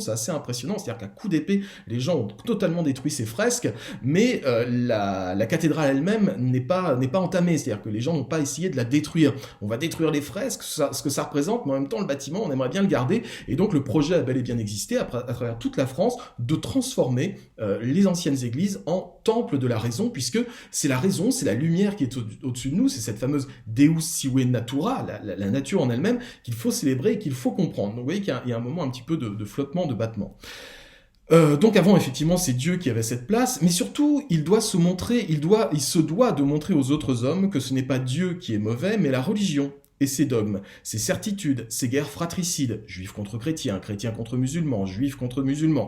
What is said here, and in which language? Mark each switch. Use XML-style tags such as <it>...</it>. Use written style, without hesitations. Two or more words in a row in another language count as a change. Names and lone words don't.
<fr>C'est assez impressionnant, c'est-à-dire qu'à coups d'épée, les gens ont totalement détruit ces fresques, mais la cathédrale elle-même n'est pas entamée, c'est-à-dire que les gens n'ont pas essayé de la détruire. On va détruire les fresques, ce que ça représente, mais en même temps le bâtiment, on aimerait bien le garder, et donc le projet a bel et bien existé à travers toute la France de transformer les anciennes églises en temple de la raison, puisque c'est la raison, c'est la lumière qui est au-dessus de nous, c'est cette fameuse</fr> <la>Deus sive natura,</la> <fr>la nature en elle-même, qu'il faut célébrer et qu'il faut comprendre. Donc vous voyez qu'il y a un moment un petit peu de flottement, de battement. Donc avant, effectivement, c'est Dieu qui avait cette place, mais surtout, il se doit de montrer aux autres hommes que ce n'est pas Dieu qui est mauvais, mais la religion et ses dogmes, ses certitudes, ses guerres fratricides, juifs contre chrétiens, chrétiens contre musulmans, juifs contre musulmans.</fr>